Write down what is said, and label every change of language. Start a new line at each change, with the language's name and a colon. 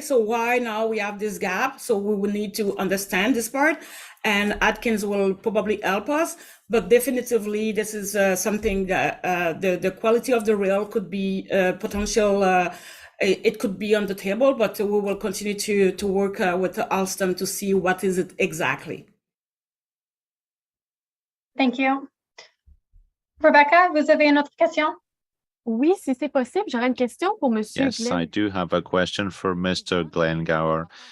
English: So why now we have this gap? So we will need to understand this part, and Atkins will probably help us. But definitively, this is something that the quality of the rail could be potential. It could be on the table, but we will continue to work with Alstom to see what is it exactly. Thank you.
French: Rebecca, vous avez une autre question? Oui, si c'est possible, j'aurais une question pour Monsieur
English: Yes, I do have a question for Mr. Glengower.